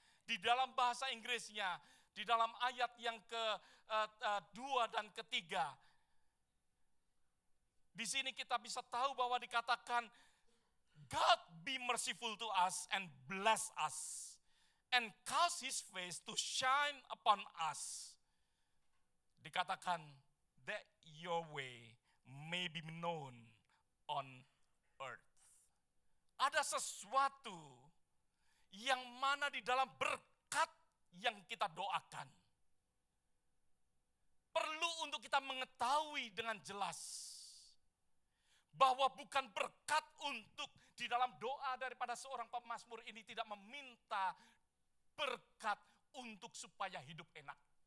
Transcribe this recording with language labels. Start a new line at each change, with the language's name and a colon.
Indonesian: Di dalam bahasa Inggrisnya, di dalam ayat yang ke-2 dan ke-3, di sini kita bisa tahu bahwa dikatakan,
English: God be merciful to us and bless us, and cause His face to shine upon us.
Indonesian: Dikatakan,
English: that your way may be known on earth.
Indonesian: Ada sesuatu yang mana di dalam berkat yang kita doakan, perlu untuk kita mengetahui dengan jelas bahwa bukan berkat untuk di dalam doa daripada seorang pemazmur ini tidak meminta berkat untuk supaya hidup enak.